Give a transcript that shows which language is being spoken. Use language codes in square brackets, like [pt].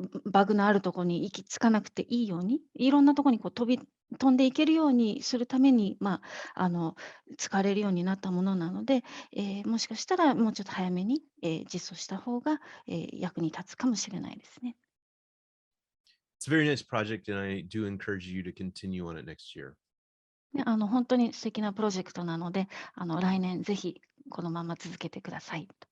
[ja] バグのあるところに行き着かなくていいように、いろんなところに飛んでいけるようにするために、使われるようになったものなので、もしかしたらもうちょっと早めに、実装した方が、役に立つかもしれないですね。 [en] It's a very nice project, and I do encourage you to continue on it next year. [ja] 本当に素敵なプロジェクトなので、来年ぜひこのまま続けてください。